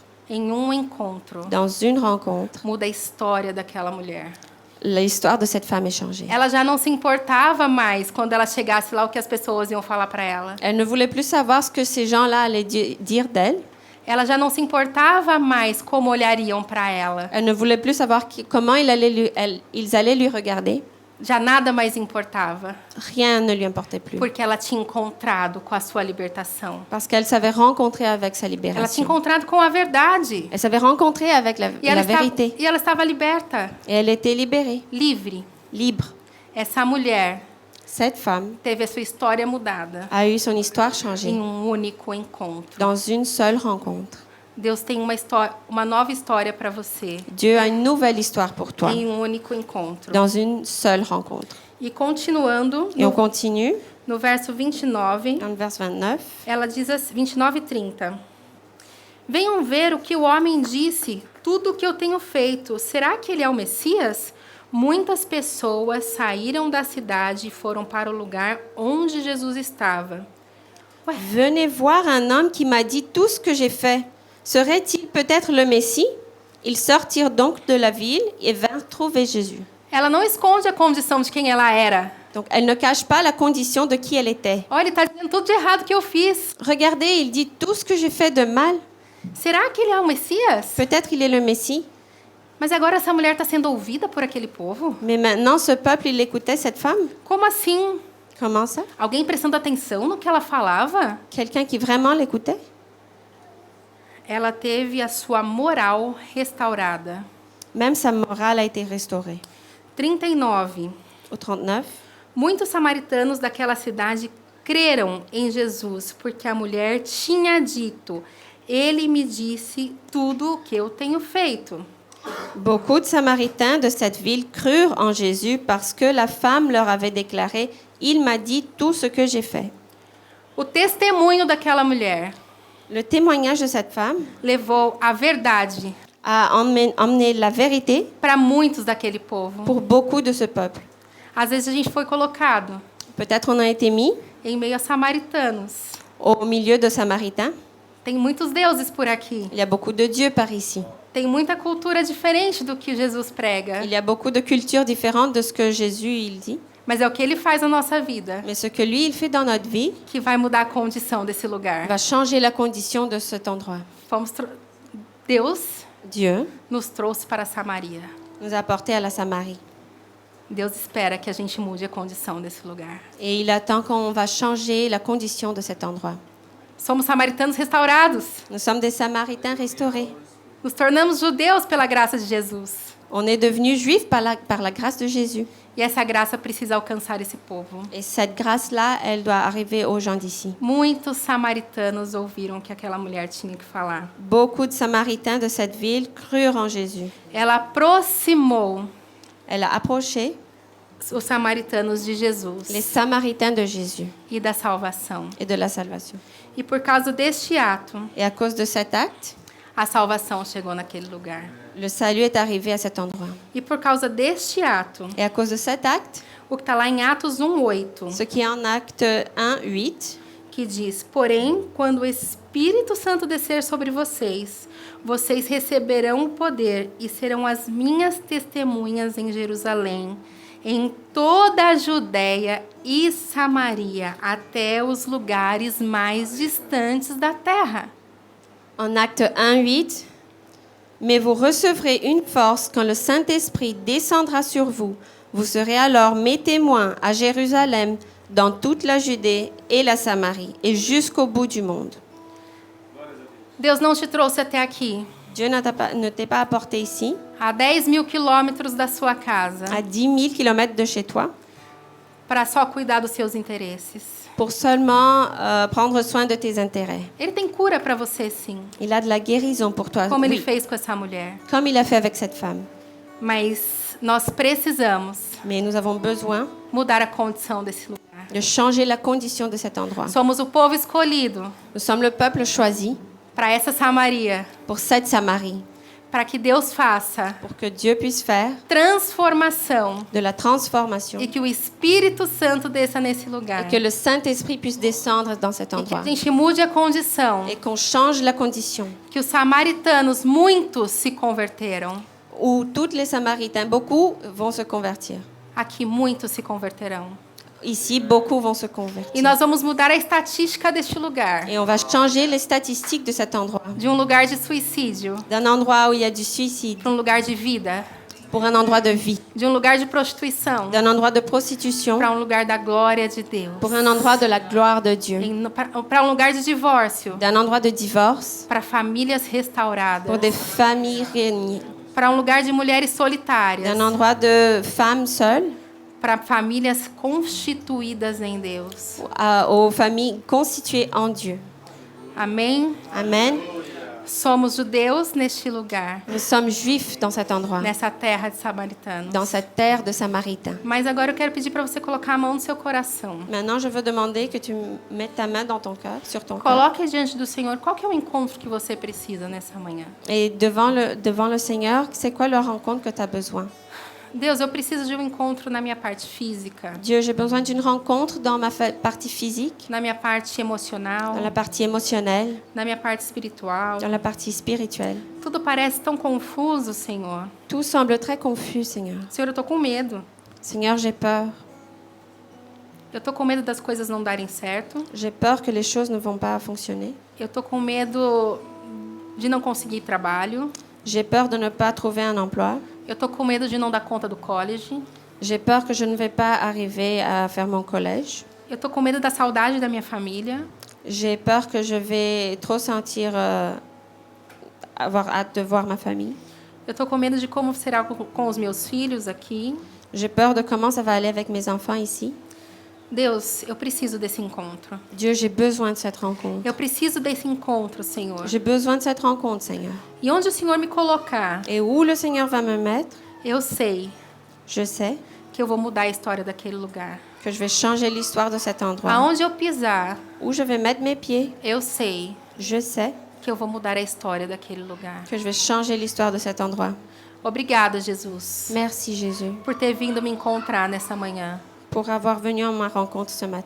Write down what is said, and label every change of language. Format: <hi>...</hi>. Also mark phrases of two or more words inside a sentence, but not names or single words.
<pt>Em um encontro,</pt> <fr>Dans une rencontre,</fr> <pt>muda a história daquela mulher.</pt> <fr>l'histoire de cette femme est changée.</fr> <pt>Ela já não se importava mais quando ela chegasse lá o que as pessoas iam falar para ela.</pt> <fr>Elle ne voulait plus savoir ce que ces gens-là allaient dire d'elle.</fr> <pt>Ela já não se importava mais como olhariam para ela.</pt> <fr>Elle ne voulait plus savoir comment ils allaient lui regarder.</fr> <pt>Já nada mais importava,</pt> <fr>Rien ne lui importait plus.</fr> <pt>porque ela tinha encontrado com a sua libertação.</pt> <fr>Parce qu'elle s'avait rencontrée avec sa</fr> <pt>Ela tinha</pt> <fr>libération.</fr> <pt>encontrado com a verdade.</pt> <fr>Elle s'avait rencontrée avec la vérité.</fr> <pt>E ela estava liberta,</pt> <fr>Et elle était libérée,</fr> <pt>livre.</pt> <fr>libre.</fr> <pt>Essa mulher</pt> <fr>Cette femme</fr> <pt>teve a sua história mudada</pt> <fr>a eu son histoire</fr> <pt>em</pt> <fr>changée</fr> <pt>único encontro.</pt> <fr>dans une seule rencontre.</fr> <pt>Deus tem uma nova história para você</pt> <fr>Dieu a une nouvelle histoire pour toi</fr> <pt>em único encontro.</pt> <fr>dans une seule rencontre.</fr> <pt>E continuando,</pt> <fr>Et on continue</fr> <pt>no verso 29,</pt> <fr>dans le verset 29.</fr> <pt>ela diz assim, 29 e 30. Venham ver o que o homem disse, tudo o que eu tenho feito. Será que ele é o Messias? Muitas pessoas saíram da cidade e foram para o lugar onde Jesus estava.</pt> <fr>Venez voir un homme qui m'a dit tout ce que j'ai fait. Serait-il peut-être le Messie? Ils sortirent donc de la ville et vinrent trouver Jésus.</fr> <pt>Ela não esconde a condição de quem ela era.</pt> <fr>Donc, elle ne cache pas la condition de qui elle était.</fr> <pt>Olha, ele está dizendo tudo de errado que eu fiz.</pt> <fr>Regardez, il dit tout ce que j'ai fait de mal.</fr> <pt>Será que ele é o Messias?</pt> <fr>Peut-être il est le Messie.</fr> <pt>Mas agora essa mulher está sendo ouvida por aquele povo?</pt> <fr>Mais maintenant, ce peuple, il écoutait cette femme.</fr> <pt>Como assim?</pt> <fr>Comment ça?</fr> <pt>Alguém prestando atenção no que ela falava?</pt> <fr>Quelqu'un qui vraiment l'écoutait?</fr> <pt>Ela teve a sua moral restaurada.</pt> <fr>Même sa morale a été restaurée.</fr> <pt>39.</pt> <fr>Au 39,</fr> <pt>Muitos samaritanos daquela cidade creram em Jesus, porque a mulher tinha dito: Ele me disse tudo o que eu tenho feito.</pt> <fr>beaucoup de Samaritains de cette ville crurent en Jésus parce que la femme leur avait déclaré « Il m'a dit tout ce que j'ai fait ».</fr> <pt>O testemunho daquela mulher</pt> <fr>Le témoignage de cette femme</fr> <pt>levou a verdade</pt> <fr>a emmené la vérité</fr> <pt>para muitos daquele povo.</pt> <fr>pour beaucoup de ce peuple.</fr> <pt>Às vezes a gente foi colocado</pt> <fr>Peut-être on a été mis</fr> <pt>em meio a samaritanos.</pt> <fr>au milieu de Samaritains.</fr> <pt>Tem muitos deuses por aqui.</pt> <fr>Il y a beaucoup de dieux par ici.</fr> <pt>Tem muita cultura diferente do que Jesus prega.</pt> <fr>Il y a beaucoup de cultures différentes de ce que Jésus il dit.</fr> <pt>Mas é o que ele faz na nossa vida</pt> <fr>Mais ce que lui, il fait dans notre vie</fr> <pt>que vai mudar a condição desse lugar.</pt> <fr>va changer la condition de cet endroit.</fr> <pt>Deus</pt> <fr>Dieu</fr> <pt>nos trouxe para Samaria.</pt> <fr>nous a portés à la Samarie.</fr> <pt>Deus espera que a gente mude a condição desse lugar.</pt> <fr>Et il attend qu'on va changer la condition de cet endroit.</fr> <pt>Somos samaritanos restaurados.</pt> <fr>Nous sommes des Samaritains restaurés.</fr> <pt>Nos tornamos judeus pela graça de Jesus.</pt> <fr>On est devenus juifs par la grâce de Jésus.</fr> <pt>E essa graça precisa alcançar esse povo.</pt> <fr>Et cette grâce-là, elle doit arriver aux gens d'ici.</fr> <pt>Muitos samaritanos ouviram o que aquela mulher tinha que falar.</pt> <fr>Beaucoup de Samaritains de cette ville crurent en Jésus.</fr> <pt>Ela aproximou</pt> <fr>Elle a approché</fr> <pt>os samaritanos de Jesus</pt> <fr>les Samaritains de Jésus</fr> <pt>e da salvação.</pt> <fr>et de la salvation.</fr> <pt>E por causa deste ato,</pt> <fr>Et à cause de cet acte,</fr> <pt>a salvação chegou naquele lugar.</pt> <fr>le salut est arrivé à cet endroit.</fr> <pt>E por causa deste ato,</pt> <fr>Et à cause de cet acte,</fr> <pt>o que está lá em Atos 1:8,</pt> <fr>ce qui est en acte 1, 8,</fr> <pt>que diz: Porém, quando o Espírito Santo descer sobre vocês, vocês receberão o poder e serão as minhas testemunhas em Jerusalém, em toda a Judéia e Samaria, até os lugares mais distantes da terra.</pt> <fr>en acte 1, 8, mais vous recevrez une force quand le Saint-Esprit descendra sur vous. Vous serez alors mes témoins à Jérusalem, dans toute la Judée et la Samarie, et jusqu'au bout du monde.</fr> <pt>Deus não te trouxe até aqui,</pt> <fr>Dieu ne t'a pas apporté ici,</fr> <pt>a 10.000 quilômetros da sua casa,</pt> <fr>à 10 000 kilomètres de chez toi,</fr> <pt>para só cuidar dos seus interesses.</pt> <fr>pour seulement prendre soin de tes intérêts.</fr> <pt>Ele tem cura para você, sim,</pt> <fr>Il a de la guérison pour toi,</fr> <pt>como ele</pt> <fr>oui,</fr> <pt>fez com essa mulher.</pt> <fr>comme il a fait avec cette femme.</fr> <pt>Mas nós precisamos</pt> <fr>Mais nous avons besoin</fr> <pt>mudar a condição desse lugar.</pt> <fr>de changer la condition de cet endroit.</fr> <pt>Somos o povo escolhido</pt> <fr>Nous sommes le peuple choisi</fr> <pt>para essa Samaria,</pt> <fr>pour cette Samarie,</fr> <pt>para que Deus faça</pt> <fr>pour que Dieu puisse faire</fr> <pt>transformação</pt> <fr>de la transformation</fr> <pt>e que o Espírito Santo desça nesse lugar.</pt> <fr>et que le Saint-Esprit puisse descendre dans cet</fr> <pt>E que</pt> <fr>endroit</fr> <pt>a gente mude a condição.</pt> <fr>et qu'on change la condition</fr> <pt>Que os samaritanos, muitos se converteram.</pt> <fr>où tous les Samaritains, beaucoup vont se convertir.</fr> <pt>Aqui, muitos se converterão.</pt> <fr>Ici, beaucoup vont se</fr> <pt>E</pt> <fr>convertir.</fr> <pt>nós vamos mudar a estatística deste lugar.</pt> <fr>Et on va changer les statistiques de cet endroit.</fr> <pt>De lugar de suicídio</pt> <fr>D'un endroit où il y a du suicide,</fr> <pt>para lugar de vida.</pt> <fr>pour un endroit de vie.</fr> <pt>De lugar de prostituição</pt> <fr>D'un endroit de prostitution,</fr> <pt>para lugar da glória de Deus.</pt> <fr>pour un endroit de la gloire de Dieu.</fr> <pt>Para lugar de divórcio.</pt> <fr>D'un endroit de divorce,</fr> <pt>Para famílias restauradas.</pt> <fr>pour des familles réunies.</fr> <pt>Para lugar de mulheres solitárias.</pt> <fr>D'un endroit de femmes seules,</fr> <pt>Para famílias constituídas em Deus.</pt> <fr>aux familles constituées en Dieu.</fr> <pt>Amém?</pt> <fr>Amen.</fr> <pt>Somos judeus neste lugar,</pt> <fr>Nous sommes juifs dans cet endroit,</fr> <pt>nessa terra de samaritanos.</pt> <fr>dans cette terre de Samaritains.</fr> <pt>Mas agora eu quero pedir para você colocar a mão no seu coração.</pt> <fr>Maintenant, je veux demander que tu mettes ta main dans ton cœur, sur ton cœur.</fr> <pt>Coloque diante do Senhor qual que é o encontro que você precisa nessa manhã.</pt> <fr>Et devant le Seigneur, c'est quoi la rencontre que tu as besoin?</fr> <pt>Deus, eu preciso de um encontro na minha parte física,</pt> <fr>Dieu, j'ai besoin d'une rencontre dans ma partie physique,</fr> <pt>na minha parte emocional,</pt> <fr>dans la partie émotionnelle,</fr> <pt>na minha parte espiritual.</pt> <fr>dans la partie spirituelle.</fr> <pt>Tudo parece tão confuso, Senhor.</pt> <fr>Tout semble très confus, Seigneur.</fr> <pt>Senhor, eu tô com medo.</pt> <fr>Seigneur, j'ai peur.</fr> <pt>Eu tô com medo das coisas não darem certo.</pt> <fr>J'ai peur que les choses ne vont pas fonctionner.</fr> <pt>Eu tô com medo de não conseguir trabalho.</pt> <fr>J'ai peur de ne pas trouver un emploi.</fr> <pt>Eu tô com medo de não dar conta do college.</pt> <fr>J'ai peur que je ne vais pas arriver à faire mon collège.</fr> <pt>Eu tô com medo da saudade da minha família.</pt> <fr>J'ai peur que je vais trop sentir avoir hâte de voir ma famille.</fr> <pt>Eu tô com medo de como será com os meus filhos aqui.</pt> <fr>J'ai peur de comment ça va aller avec mes enfants ici.</fr> <pt>Deus, eu preciso desse encontro.</pt> <fr>Dieu, j'ai besoin de cette rencontre.</fr> <pt>Eu preciso desse encontro, Senhor.</pt> <fr>J'ai besoin de cette rencontre, Seigneur.</fr> <pt>E onde o Senhor me colocar,</pt> <fr>Et où le Seigneur va me mettre,</fr> <pt>eu sei</pt> <fr>je sais</fr> <pt>que eu vou mudar a história daquele lugar.</pt> <fr>que je vais changer l'histoire de cet endroit.</fr> <pt>Aonde eu pisar,</pt> <fr>Où je vais mettre mes pieds,</fr> <pt>eu sei</pt> <fr>je sais</fr> <pt>que eu vou mudar a história daquele lugar.</pt> <fr>que je vais changer l'histoire de cet endroit.</fr> <pt>Obrigada, Jesus,</pt> <fr>Merci, Jésus,</fr> <pt>por ter vindo me encontrar nessa manhã.</pt> <fr>pour avoir venu à ma rencontre ce matin.</fr>